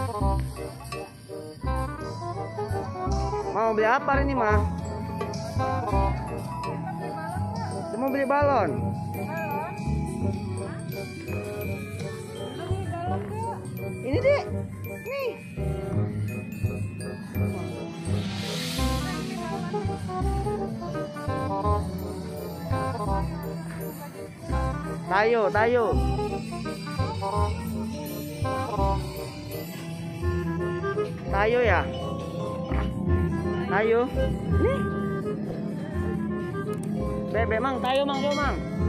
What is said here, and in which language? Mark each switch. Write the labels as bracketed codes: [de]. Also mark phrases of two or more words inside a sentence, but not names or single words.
[id] Mau beli apa hari ini mah? Mau beli balon? Ini deh, nih. Tayo. Tayo ya. Tayo. Nih. Bebe mang, tayo mang, yo mang.